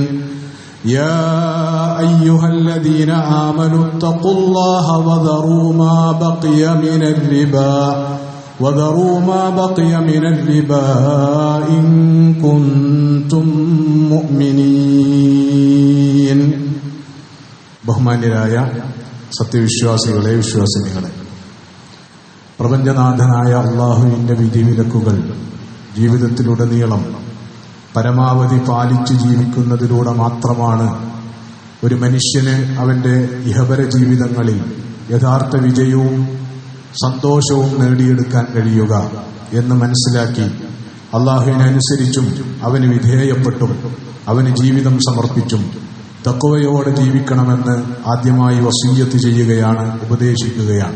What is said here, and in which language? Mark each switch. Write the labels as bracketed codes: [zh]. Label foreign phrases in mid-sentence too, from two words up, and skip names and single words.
[ar] يا أيها الذين آمنوا اتقوا الله وذروا ما بقي من الربا إن كنتم مؤمنين. [ml] ബഹുമാന്യരായ സത്യവിശ്വാസികളെ, വിശ്വാസിനികളെ, പ്രപഞ്ചനാഥനായ അള്ളാഹുവിന്റെ വിധിവിലക്കുകൾ ജീവിതത്തിലുടനീളം പരമാവധി പാലിച്ചു ജീവിക്കുന്നതിലൂടെ മാത്രമാണ് ഒരു മനുഷ്യന് അവന്റെ ഇഹപര ജീവിതങ്ങളിൽ യഥാർത്ഥ വിജയവും സന്തോഷവും നേടിയെടുക്കാൻ കഴിയുക എന്ന് മനസ്സിലാക്കി അള്ളാഹുവിനനുസരിച്ചും അവന് വിധേയപ്പെട്ടും അവന് ജീവിതം സമർപ്പിച്ചും തഖ്വയോടെ ജീവിക്കണമെന്ന് ആദ്യമായി വസിയ്യത്ത് ചെയ്യുകയാണ്, ഉപദേശിക്കുകയാണ്.